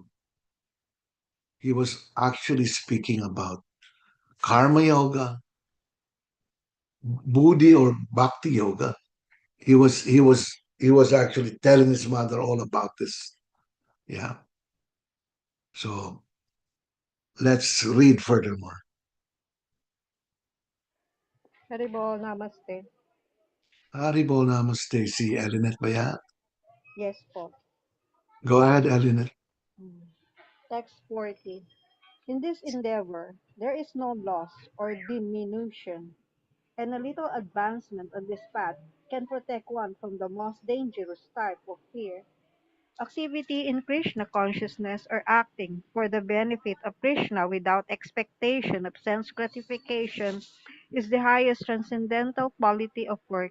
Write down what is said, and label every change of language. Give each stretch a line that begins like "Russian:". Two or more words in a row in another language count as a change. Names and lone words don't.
English: He was actually speaking about karma yoga, buddhi or bhakti yoga. He was actually telling his mother all about this. Yeah. So let's read furthermore.
Hindi: Haribol, namaste. Haribol namaste.
Filipino: Si Elinet ba yan?
English: Yes po. Go ahead, Elinet. Mm. Text 40. In this endeavor, there is no loss or diminution, and a little advancement on this path can protect one from the most dangerous type of fear. Activity in Krishna consciousness or acting for the benefit of Krishna without expectation of sense gratification is the highest transcendental quality of work.